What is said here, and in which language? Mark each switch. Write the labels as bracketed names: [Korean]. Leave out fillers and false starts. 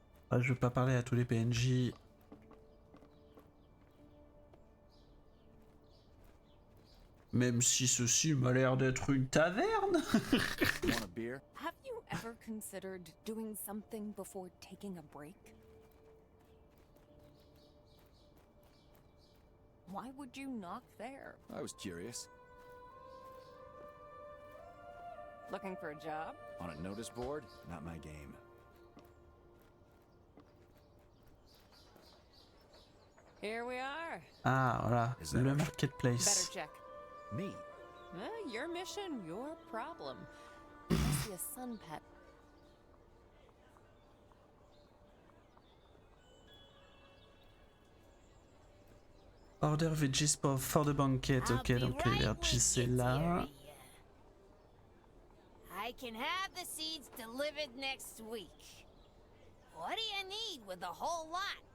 [French] Ah, je veux pas parler à tous les PNJ. Même si ceci m'a l'air d'être une taverne. [English] Want a beer? Have you ever considered doing something before taking a break? Why would you knock there? I was curious. Looking for a job? On a notice board? Not my game. Here we are. [French] Ah, voilà. [English] Is that [French] Le [English] our- marketplace. Better check. Me? Your mission, your problem. I see a sun pet. Order veggies for the banquet. [French] Ok, donc les veggies c'est là. [English] I can have the seeds delivered next week. What do you need with the whole lot?